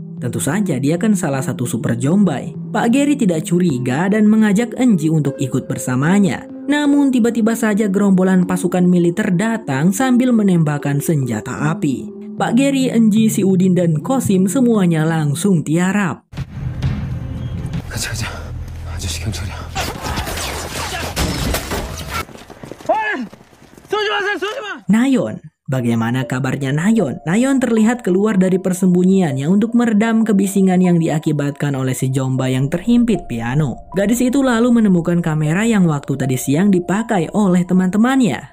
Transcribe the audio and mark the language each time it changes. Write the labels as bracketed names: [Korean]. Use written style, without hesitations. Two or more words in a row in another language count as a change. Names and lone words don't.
[Indonesian] Tentu saja dia kan salah satu super Jombay. Pak Giri tidak curiga dan mengajak Enji untuk ikut bersamanya. Namun tiba-tiba saja gerombolan pasukan militer datang sambil menembakkan senjata api. Pak Giri, Enji, si Udin dan Kosim semuanya langsung tiarap. [Korean] 가자. 아저씨 경찰이야. [Indonesian] Nayon. Bagaimana kabarnya Nayon? Nayon terlihat keluar dari persembunyiannya untuk meredam kebisingan yang diakibatkan oleh si Jombay yang terhimpit piano. Gadis itu lalu menemukan kamera yang waktu tadi siang dipakai oleh teman-temannya.